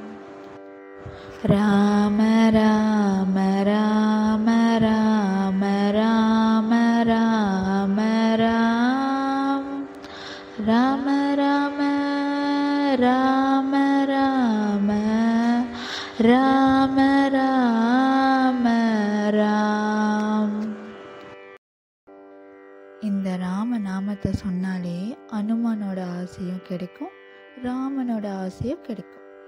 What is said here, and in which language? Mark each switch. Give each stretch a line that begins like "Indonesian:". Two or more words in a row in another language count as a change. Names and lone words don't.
Tamil: ராம ராம ராம ராம ராம ராம ராம் ராம ராம ராம ராம ராம ராம ராம். இந்த ராம நாமத்தை சொன்னாலே அனுமனோட ஆசையும் கிடைக்கும், ராமனோட ஆசையும் கிடைக்கும்.